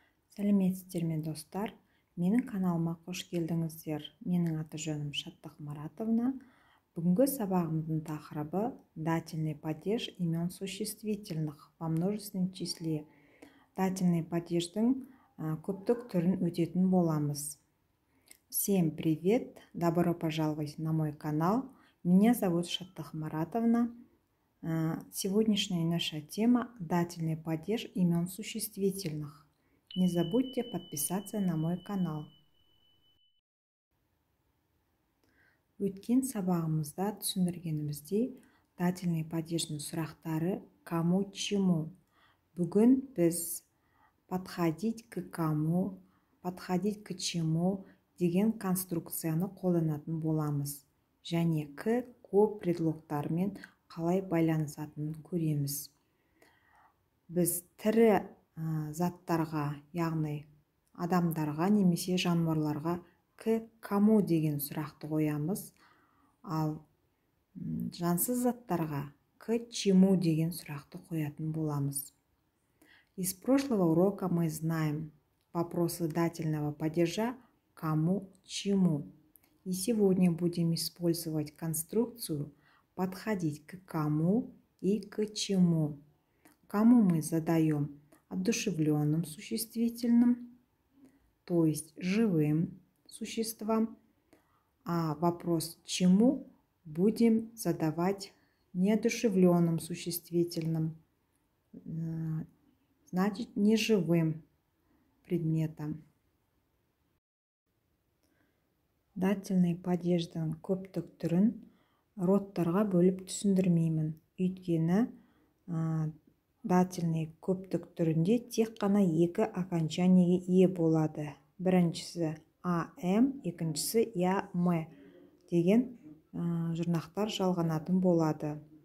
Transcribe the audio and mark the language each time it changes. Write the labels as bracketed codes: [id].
[kk] Сәлеметсіздер ме достар? Менің каналыма қош келдіңіздер. Менің аты-жөнім Шаттық Маратовна. Бүгінгі сабағымыздың тақырыбы [ru] дательный падеж имен существительных во множественном числе. [kk] Дательный падеждің көптік түрін өтетін боламыз. [ru] Всем привет! Добро пожаловать на мой канал. Меня зовут Шаттық Маратовна. Сегодняшняя наша тема – дательный падеж имен существительных. Не забудьте подписаться на мой канал. [kk] Өткен сабағымызда түсіндіргеніміздей, дательный падеждің сұрақтары кому чему. Бүгін біз [ru] подходить к кому, подходить к чему [kk] деген конструкцияны қолданатын боламыз. Және к предлогтармен қалай байланысатынын көреміз. Біз тірі заттарға, яғни адамдарға немесе жануарларға к кому деген сұрақты қоямыз, ал жансыз заттарға к чему деген сұрақты қоятын боламыз. [ru] Из прошлого урока мы знаем вопросы дательного падежа кому чему. И сегодня будем использовать конструкцию подходить к кому и к чему. Кому мы задаем одушевленным существительным, то есть живым существам, а вопрос чему будем задавать неодушевленным существительным, значит неживым предметом. [kk] Дательный падеждің көптік түрін родтарға бөліп түсіндірмеймін. Өйткені дательный көптік түрінде тек қана екі окончаниеге ие болады. Біріншісі ам, екіншісі ям деген жұрнақтар жалғанатын болады.